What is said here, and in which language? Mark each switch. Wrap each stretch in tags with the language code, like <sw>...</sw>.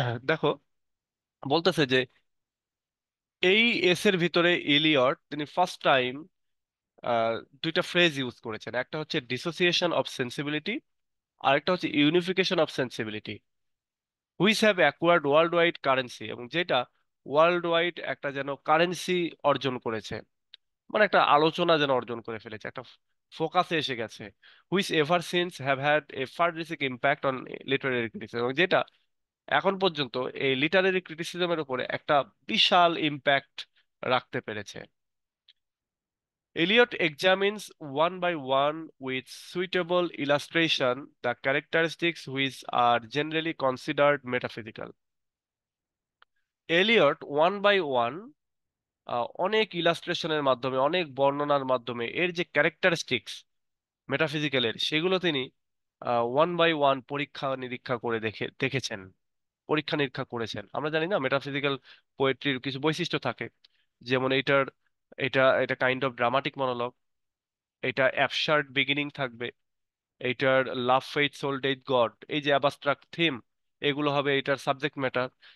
<bn>দেখো, বলতেছে যে এই এসের ভিতরে ইলিয়ট তিনি ফার্স্ট টাইম দুইটা ফ্রেজ ইউজ করেছেন, একটা হচ্ছে ডিসোসিয়েশন অফ সেন্সিবিলিটি, আর একটা হচ্ছে unification of sensibility,</bn> <en>which have acquired world wide currency,</en> <bn>এবং যেটা ওয়ার্ল্ড ওয়াইড একটা যেন কারেন্সি অর্জন করেছে, মানে একটা আলোচনা যেন অর্জন করে ফেলেছে, একটা ফোকাসে এসে গেছে।</bn> <en>which ever since have had a far reaching impact on literary criticism,</en> <bn>এবং যেটা এখন পর্যন্ত এই লিটারেরি ক্রিটিসিজমের উপরে একটা বিশাল ইম্প্যাক্ট রাখতে পেরেছে।</bn> <en>Eliot examines one by one with suitable illustration the characteristics which are generally considered metaphysical.</en> <bn>Elliot one by one, অনেক ইলাস্ট্রেশনের মাধ্যমে, অনেক বর্ণনার মাধ্যমে এর যে ক্যারেক্টারিস্টিক্স মেটাফিজিক্যালের, সেগুলো তিনি ওয়ান বাই ওয়ান পরীক্ষা নিরীক্ষা করে দেখেছেন, পরীক্ষা নিরীক্ষা করেছেন। আমরা জানি না মেটাফিজিক্যাল পোয়েট্রির কিছু বৈশিষ্ট্য থাকে, যেমন এটা এটা কাইন্ড অফ ড্রামাটিক মনোলগ, এটা অ্যাবসার্ড বিগিনিং থাকবে, এইটার লাভ ফেইথ সোল ডেথ গড, এই যে অ্যাবাস্ট্রাক্ট থিম, এগুলো হবে এটার সাবজেক্ট ম্যাটার।</bn>